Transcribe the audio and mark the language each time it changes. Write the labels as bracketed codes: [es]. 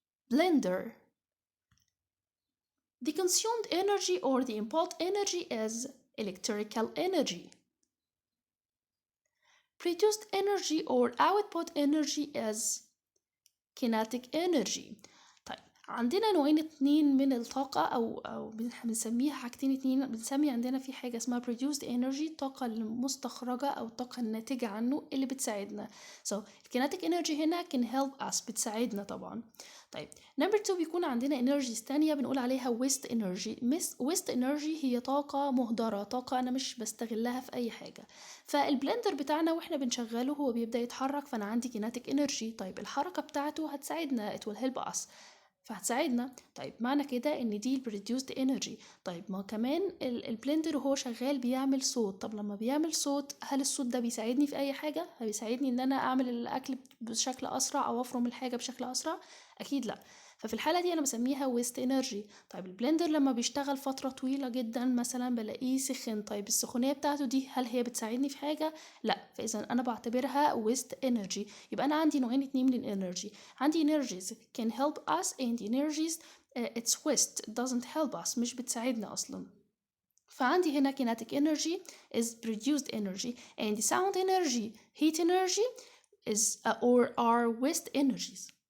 [en] Blender. The consumed energy or the input energy is electrical energy. Produced energy or output energy is kinetic energy. [ar] طيب عندنا نوعين اتنين من الطاقة أو بنسميها حاجتين اتنين. بنسمي عندنا في حاجة اسمها produced energy الطاقة المستخرجة أو الطاقة الناتجة عنه اللي بتساعدنا. [en] So kinetic energy [ar] هنا [en] can help us [ar] بتساعدنا طبعا. طيب number 2 بيكون عندنا energies تانية بنقول عليها waste energy. waste energy هي طاقة مهدرة، طاقة أنا مش بستغلها في أي حاجة. فالبلندر بتاعنا واحنا بنشغله هو بيبدأ يتحرك فأنا عندي kinetic energy. طيب الحركة بتاعته هتساعدنا [en] it will help us [ar] فهتساعدنا. طيب معنى كده ان دي produced energy. طيب ما كمان البلندر وهو شغال بيعمل صوت. طب لما بيعمل صوت هل الصوت ده بيساعدني في اي حاجة؟ بيساعدني ان انا اعمل الاكل بشكل اسرع او افرم الحاجة بشكل اسرع؟ اكيد لا. ففي الحالة دي أنا بسميها waste energy. طيب البلندر لما بيشتغل فترة طويلة جدا مثلا بلاقيه سخن. طيب السخونية بتاعته دي هل هي بتساعدني في حاجة؟ لا. فإذا أنا بعتبرها waste energy. يبقى أنا عندي نوعين اتنين من الانرجي. عندي [en] energies can help us and energies it's waste it doesn't help us [ar] مش بتساعدنا أصلا. فعندي هنا [en] kinetic energy is produced energy, and sound energy, heat energy is or are waste energies.